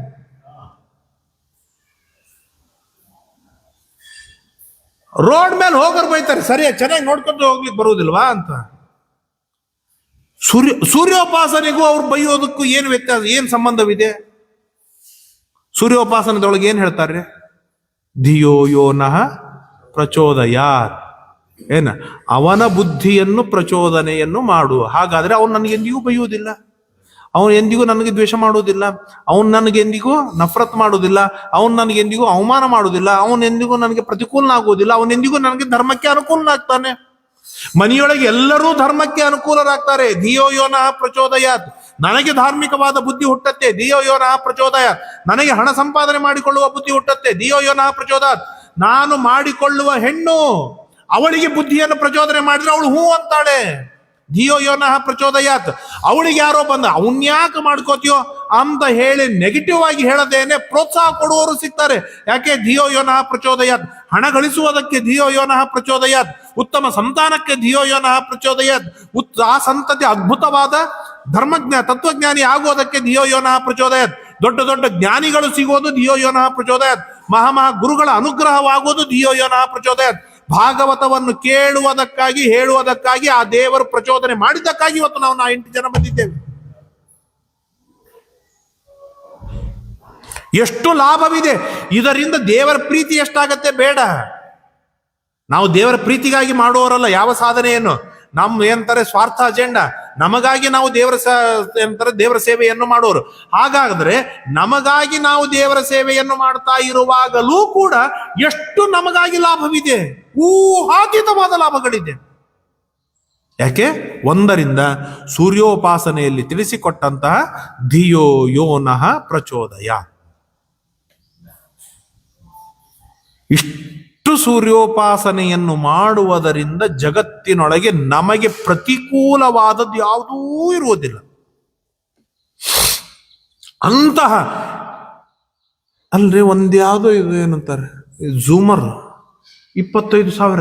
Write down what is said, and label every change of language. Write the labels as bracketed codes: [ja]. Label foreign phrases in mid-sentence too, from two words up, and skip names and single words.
[kn] ರೋಡ್ ಮೇಲೆ ಹೋಗೋರು ಬೈತಾರೆ, ಸರಿಯಾಗಿ ಚೆನ್ನಾಗಿ ನೋಡ್ಕೊಂಡು ಹೋಗ್ಲಿಕ್ಕೆ ಬರುವುದಿಲ್ವಾ ಅಂತ. ಸೂರ್ಯೋಪಾಸನೆಗೂ ಅವ್ರು ಬೈಯೋದಕ್ಕೂ ಏನು ವ್ಯತ್ಯಾಸ, ಏನು ಸಂಬಂಧವಿದೆ? ಸೂರ್ಯೋಪಾಸನದೊಳಗೆ ಏನ್ ಹೇಳ್ತಾರೆ? [sa] ಧಿಯೋ ಯೋ ನಃ ಪ್ರಚೋದಯಾತ್. [kn] ಏನ? ಅವನ ಬುದ್ಧಿಯನ್ನು ಪ್ರಚೋದನೆಯನ್ನು ಮಾಡು. ಹಾಗಾದ್ರೆ ಅವನು ನನಗೆ ಎಂದಿಗೂ ಬೈಯುವುದಿಲ್ಲ, ಅವನು ಎಂದಿಗೂ ನನಗೆ ದ್ವೇಷ ಮಾಡುವುದಿಲ್ಲ, ಅವನು ನನಗೆ ಎಂದಿಗೂ ನಫರತ್ ಮಾಡುವುದಿಲ್ಲ, ಅವನು ನನಗೆ ಎಂದಿಗೂ ಅವಮಾನ ಮಾಡುವುದಿಲ್ಲ, ಅವನು ಎಂದಿಗೂ ನನಗೆ ಪ್ರತಿಕೂಲನಾಗುವುದಿಲ್ಲ, ಅವನೆಂದಿಗೂ ನನಗೆ ಧರ್ಮಕ್ಕೆ ಅನುಕೂಲನಾಗ್ತಾನೆ. ಮನೆಯೊಳಗೆ ಎಲ್ಲರೂ ಧರ್ಮಕ್ಕೆ ಅನುಕೂಲರಾಗ್ತಾರೆ. [sa] ಧಿಯೋ ಯೋ ನಃ ಪ್ರಚೋದಯಾತ್. [kn] ನನಗೆ ಧಾರ್ಮಿಕವಾದ ಬುದ್ಧಿ ಹುಟ್ಟತ್ತೆ, [sa] ಧಿಯೋ ಯೋ ನಃ ಪ್ರಚೋದಯಾತ್. [kn] ನನಗೆ ಹಣ ಸಂಪಾದನೆ ಮಾಡಿಕೊಳ್ಳುವ ಬುದ್ಧಿ ಹುಟ್ಟತ್ತೆ, [sa] ಧಿಯೋ ಯೋ ನಃ ಪ್ರಚೋದಯಾತ್. [kn] ನಾನು ಮಾಡಿಕೊಳ್ಳುವ ಹೆಣ್ಣು ಅವಳಿಗೆ ಬುದ್ಧಿಯನ್ನು ಪ್ರಚೋದನೆ ಮಾಡಿದ್ರೆ ಅವಳು ಹೂ ಅಂತಾಳೆ. [sa] ಧಿಯೋ ಯೋ ನಃ ಪ್ರಚೋದಯಾತ್. [kn] ಅವಳಿಗೆ ಯಾರೋ ಬಂದ ಅವನ್ಯಾಕೆ ಮಾಡ್ಕೋತೀಯೋ ಅಂತ ಹೇಳಿ ನೆಗೆಟಿವ್ ಆಗಿ ಹೇಳದೇನೆ ಪ್ರೋತ್ಸಾಹ ಕೊಡುವವರು ಸಿಗ್ತಾರೆ. ಯಾಕೆ? [sa] ಧಿಯೋ ಯೋ ನಃ ಪ್ರಚೋದಯಾತ್. [kn] ಹಣ ಗಳಿಸುವುದಕ್ಕೆ [sa] ಧಿಯೋ ಯೋ ನಃ ಪ್ರಚೋದಯಾತ್. [kn] ಉತ್ತಮ ಸಂತಾನಕ್ಕೆ [sa] ಧಿಯೋ ಯೋ ನಃ ಪ್ರಚೋದಯಾತ್. [kn] ಆ ಸಂತತಿ ಅದ್ಭುತವಾದ ತತ್ವಜ್ಞಾನಿ ಆಗುವುದಕ್ಕೆ [sa] ಧಿಯೋ ಯೋ ನಃ ಪ್ರಚೋದಯಾತ್. [kn] ದೊಡ್ಡ ದೊಡ್ಡ ಜ್ಞಾನಿಗಳು ಸಿಗೋದು [sa] ಧಿಯೋ ಯೋ ನಃ ಪ್ರಚೋದಯಾತ್. [kn] ಮಹಾ ಗುರುಗಳ ಅನುಗ್ರಹವಾಗುವುದು [sa] ಧಿಯೋ ಯೋ ನಃ ಪ್ರಚೋದಯಾತ್. [kn] ಭಾಗವತವನ್ನು ಕೇಳುವುದಕ್ಕಾಗಿ ಹೇಳುವುದಕ್ಕಾಗಿ ಆ ದೇವರು ಪ್ರಚೋದನೆ ಮಾಡಿದ್ದಕ್ಕಾಗಿ ಇವತ್ತು ನಾವು 8 ಜನ ಬಂದಿದ್ದೇವೆ. ಎಷ್ಟು ಲಾಭವಿದೆ ಇದರಿಂದ. ದೇವರ ಪ್ರೀತಿ ಎಷ್ಟಾಗತ್ತೆ ಬೇಡ. ನಾವು ದೇವರ ಪ್ರೀತಿಗಾಗಿ ಮಾಡುವವರಲ್ಲ ಯಾವ ಸಾಧನೆಯನ್ನು. ನಮ್ಮ ಏನಂತಾರೆ ಸ್ವಾರ್ಥ ಅಜೆಂಡಾ. ನಮಗಾಗಿ ನಾವು ದೇವರ ಸೇವೆಯನ್ನು ಮಾಡೋರು. ಹಾಗಾದ್ರೆ ನಮಗಾಗಿ ನಾವು ದೇವರ ಸೇವೆಯನ್ನು ಮಾಡ್ತಾ ಇರುವಾಗಲೂ ಕೂಡ ಎಷ್ಟು ನಮಗಾಗಿ ಲಾಭವಿದೆ, ಊಹಾತೀತವಾದ ಲಾಭಗಳಿದೆ. ಯಾಕೆ? 1ರಿಂದ ಸೂರ್ಯೋಪಾಸನೆಯಲ್ಲಿ ತಿಳಿಸಿಕೊಟ್ಟಂತಹ [sa] ಧಿಯೋ ಯೋ ನಃ ಪ್ರಚೋದಯ. [kn] ಇಷ್ಟು ಸೂರ್ಯೋಪಾಸನೆಯನ್ನು ಮಾಡುವುದರಿಂದ ಜಗತ್ತಿನೊಳಗೆ ನಮಗೆ ಪ್ರತಿಕೂಲವಾದದ್ದು ಯಾವುದೂ ಇರುವುದಿಲ್ಲ. ಅಂತಹ ಅಲ್ರಿ ಒಂದ್ಯಾವುದೋ ಇದು ಏನಂತಾರೆ ಝೂಮರ್ 25,000.